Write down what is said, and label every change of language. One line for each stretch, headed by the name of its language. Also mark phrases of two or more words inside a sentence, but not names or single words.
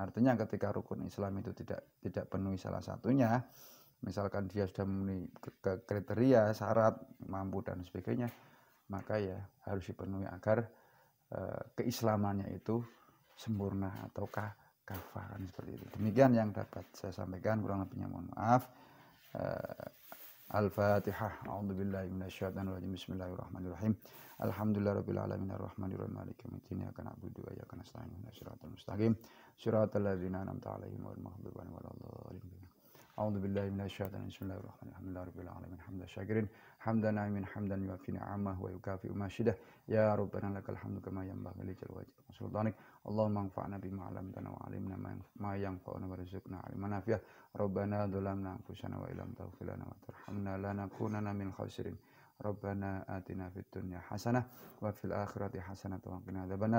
Indonesian: Artinya ketika rukun Islam itu tidak penuhi salah satunya, misalkan dia sudah memenuhi kriteria, syarat, mampu dan sebagainya, maka ya harus dipenuhi agar keislamannya itu sempurna ataukah kafah seperti itu. Demikian yang dapat saya sampaikan, kurang lebihnya mohon maaf. Al-Fatihah.
Arabic: أعوذ بالله من الشيطان الرجيم بسم الله الرحمن الرحيم الحمد لله رب العالمين الرحمن الرحيم مالك يوم الدين. إياك نعبد وإياك نستعين اهدنا الصراط المستقيم صراط الذين أنعمت عليهم غير المغضوب عليهم ولا الضالين. أعوذ بالله من الشيطان الرجيم بسم الله الرحمن الرحيم الحمد لله رب العالمين حمدا شاكرين حمدا ناعمين حمدا يوافي نعمه ويكافئ مزيده. يا ربنا لك الحمد كما ينبغي لجلال وجهك وسلطانك. اللهم انفعنا بما علمتنا وعلمنا ما ينفعنا وارزقنا علما نافعا. ربنا ظلمنا أنفسنا وإن لم تغفر لنا وترحمنا لنكونن من الخاسرين. ربنا آتنا في الدنيا حسنة وفي الآخرة حسنة وقنا عذاب النار.